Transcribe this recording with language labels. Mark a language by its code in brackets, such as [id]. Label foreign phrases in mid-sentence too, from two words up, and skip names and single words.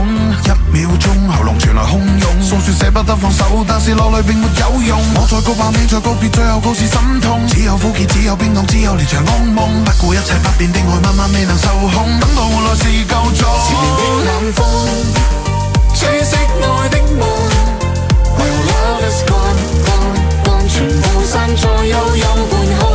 [yue] 一秒鐘喉嚨傳來洶湧，訴說捨不得放手，但是落淚並沒有用。我在告白，你在告別，最後告是心痛。只有苦澀，只有冰凍，只有連場噩夢。不顧一切不變的愛，慢慢未能受控。等到換來是夠鐘。纏綿的冷風，吹熄愛的夢。 [en] Where love is gone, gone, gone， [yue] 全部散在悠悠半